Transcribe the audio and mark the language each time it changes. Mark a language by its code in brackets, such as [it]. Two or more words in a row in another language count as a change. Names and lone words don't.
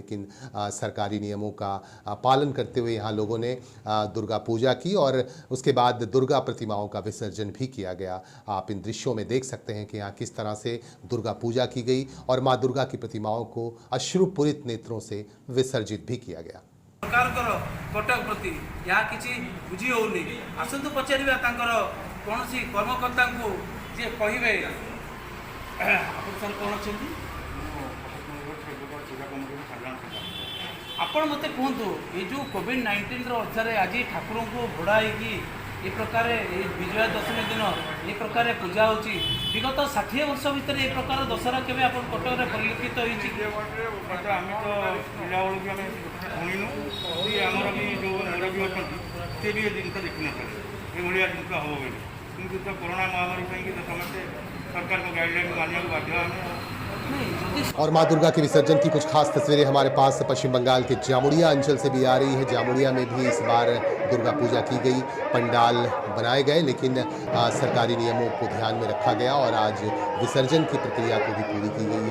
[hi] लेकिन सरकारी नियमों का पालन करते हुए यहाँ लोगों ने दुर्गा पूजा की, और उसके बाद दुर्गा प्रतिमाओं का विसर्जन भी किया गया। आप इन दृश्यों में देख सकते हैं कि यहाँ किस तरह से दुर्गा पूजा की गई और माँ दुर्गा की प्रतिमाओं को अश्रुपूरित नेत्रों से विसर्जित भी किया गया। [or] सरकारଙ୍କର କଟକ ପ୍ରତି ଏହା କିଛି ବୁଝି ହେଉନି। ଆସନ୍ତୁ ପଚାରିବା ତାଙ୍କର କୌଣସି କର୍ମକର୍ତ୍ତାଙ୍କୁ ଯିଏ କହିବେ ଆପଣ ସାର୍ କ'ଣ ଅଛନ୍ତି, ଆପଣ ମୋତେ କୁହନ୍ତୁ ଏ ଯେଉଁ କୋଭିଡ୍-19ର ଅର୍ଥରେ ଆଜି ଠାକୁରଙ୍କୁ ଘୋଡ଼ା ହେଇକି ଏ ପ୍ରକାର ଏ ବିଜୟା ଦଶମୀ ଦିନ ଏ ପ୍ରକାର ପୂଜା ହେଉଛି। ବିଗତ 60 ବର୍ଷ ଭିତରେ ଏ ପ୍ରକାର ଦଶହରା କେବେ ଆପଣ କଟକରେ ପରିଲକ୍ଷିତ ହୋଇଛି? ଆମେ ତ ପିଲାବେଳୁ ବି ଆମେ ଶୁଣିନୁ, ଆମର ବି ଯେଉଁ ମୁରବୀ ଅଛନ୍ତି ସେ ବି ଏ ଜିନିଷ ଦେଖିନଥିଲେ ଏଭଳିଆ ଜିନିଷ ହେବ ବୋଲି। କିନ୍ତୁ ତ କରୋନା ମହାମାରୀ ପାଇଁକି ତ ସମସ୍ତେ ସରକାରଙ୍କ ଗାଇଡ଼ଲାଇନ୍ ମାନିବାକୁ ବାଧ୍ୟ ଆମେ। [hi] और माँ दुर्गा के विसर्जन की कुछ खास तस्वीरें हमारे पास पश्चिम बंगाल के जामुड़िया अंचल से भी आ रही है। जामुड़िया में भी इस बार दुर्गा पूजा की गई, पंडाल बनाए गए, लेकिन सरकारी नियमों को ध्यान में रखा गया और आज विसर्जन की प्रक्रिया को भी पूरी की गई।